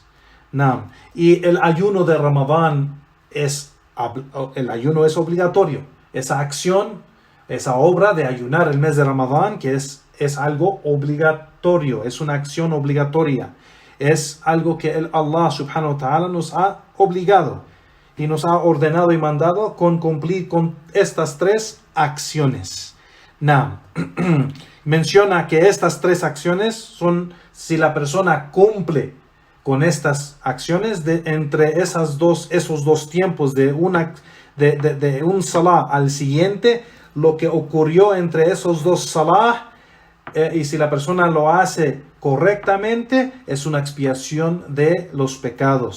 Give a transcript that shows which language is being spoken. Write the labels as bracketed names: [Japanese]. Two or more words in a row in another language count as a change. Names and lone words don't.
[Spanish] Y el ayuno de Ramadán el ayuno es obligatorio. Esa acción, esa obra de ayunar el mes de Ramadán, que es algo obligatorio, es una acción obligatoria. Es algo que [Arabic] الله سبحانه وتعالى [Spanish] nos ha obligado y nos ha ordenado y mandado con cumplir con estas 3 acciones. Menciona que estas 3 acciones son, si la persona cumple con estas acciones, entre esos dos tiempos de un salah al siguiente, lo que ocurrió entre esos 2 salah, y si la persona lo hace correctamente, es una expiación de los pecados.